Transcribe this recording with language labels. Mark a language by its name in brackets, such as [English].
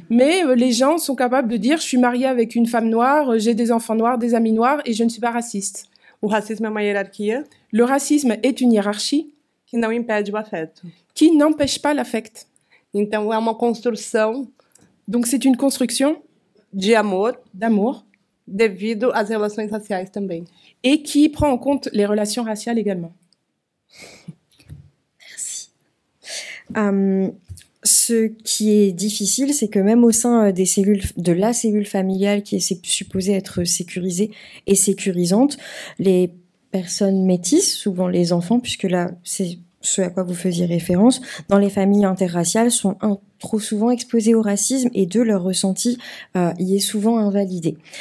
[French] Mais les gens sont capables de dire je suis marié avec une femme noire, j'ai des enfants noirs, des amis noirs et je ne suis pas raciste. [Portuguese] O racismo é uma hierarquia [French] Le racisme est une hiérarchie [Portuguese] que não impede o afeto. [French] qui n'empêche pas l'affect. [Portuguese] Então é uma construção [French] Donc c'est une construction [Portuguese] de amor [French] d'amour [Portuguese] devido às relações raciais também. [French] et qui prend en compte les relations raciales également. Ce qui est difficile, c'est que même au sein des cellules, de la cellule familiale qui est supposée être sécurisée et sécurisante, les personnes métisses, souvent les enfants, puisque là, c'est ce à quoi vous faisiez référence, dans les familles interraciales, sont trop souvent exposés au racisme et leur ressenti y est souvent invalidé.